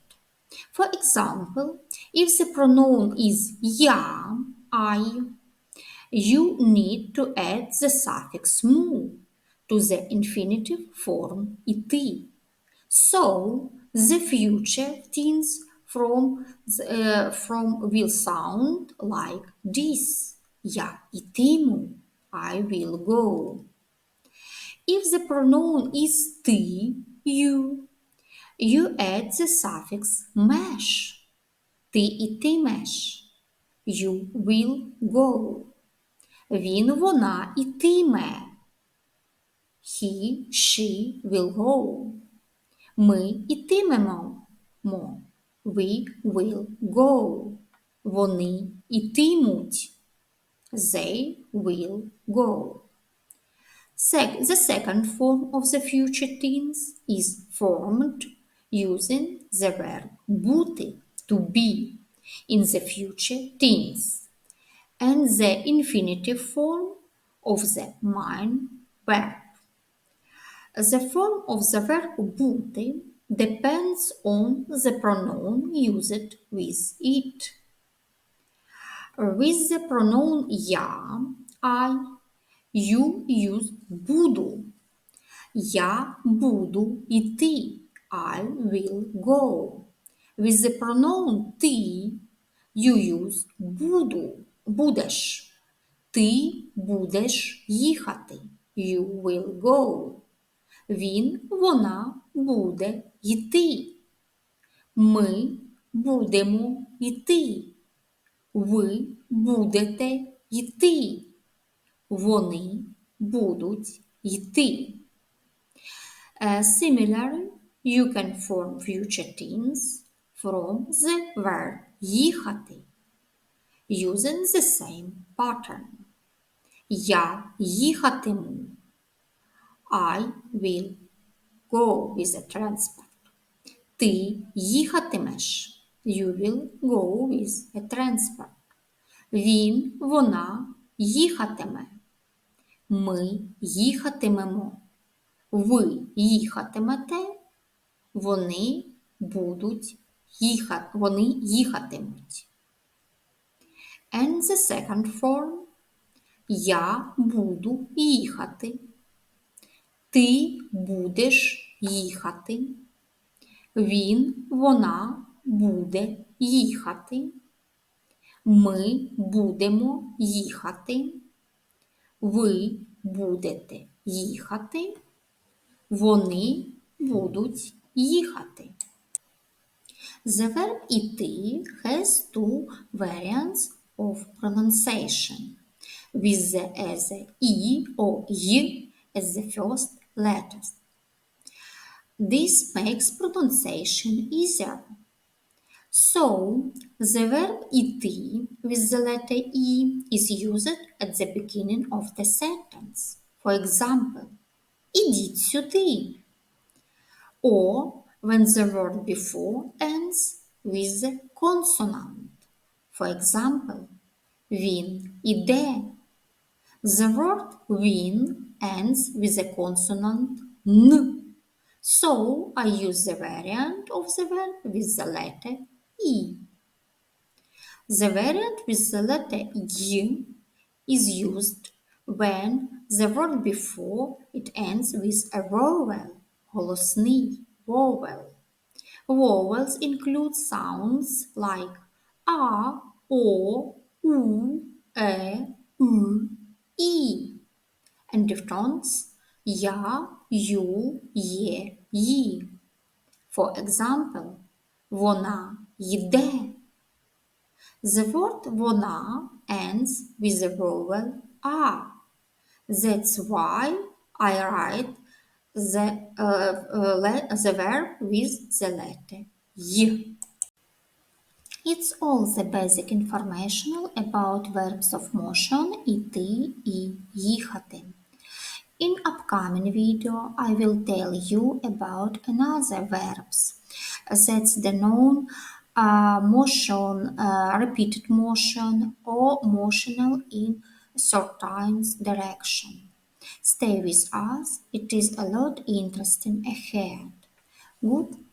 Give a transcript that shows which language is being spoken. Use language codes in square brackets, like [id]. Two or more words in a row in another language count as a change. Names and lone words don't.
[en] For example, if the pronoun is я, I, you need to add the suffix mu to the infinitive form іти. So, the future tense from will sound like this. [uk] Я ітиму. [en] I will go. If the pronoun is ти, you add the suffix меш. [uk] Ти ітимеш. [en] You will go. [uk] Він, вона ітиме. [en] He, she will go. [uk] Ми ітимемо. [en] We will go. [uk] Вони ітимуть. [en] They will go. The second form of the future tense is formed using the verb бути, to be, in the future tense, and the infinitive form of the main verb. The form of the verb бути depends on the pronoun used with it. With the pronoun я, I, you use буду. [uk] Я буду іти. [en] I will go. With the pronoun ти, you use буду. [uk] Будеш. Ти будеш їхати. [en] You will go. [uk] Він, вона буде йти. Ми будемо йти. Ви будете йти. Вони будуть йти. [en] Similarly, you can form future tense from the verb їхати, using the same pattern. [uk] Я їхатиму. [en] I will go with the transport. [uk] Ти їхатимеш. [en] You will go with a transport. [uk] Він, вона їхатиме. Ми їхатимемо. Ви їхатимете. Вони їхатимуть. [en] And the second form. [uk] Я буду їхати. Ти будеш їхати. Він, вона буде їхати. Ми будемо їхати. Ви будете їхати. Вони будуть їхати. [en] The verb іти has two variants of pronunciation with the either e or y as the first letters. This makes pronunciation easier. So, the verb іти with the letter e is used at the beginning of the sentence. For example, [uk] ідіть сюди. [en] Or when the word before ends with the consonant. For example, [uk] він іде. [en] The word він ends with the consonant n. So I use the variant of the verb with the letter e. The variant with the letter y is used when the word before it ends with a vowel. [uk] Голосний vowel. [en] Vowels include sounds like a, o, u, u, e, and diphthongs ya, yu, ye, yi. For example, [uk] вона йде. [en] The word вона ends with the vowel a. That's why I write the verb with the letter y. It's all the basic information about verbs of motion [uk] іти і їхати. [en] In upcoming video, I will tell you about another verbs. That's the known motion, repeated motion, or motional in certain direction. Stay with us, it is a lot interesting ahead.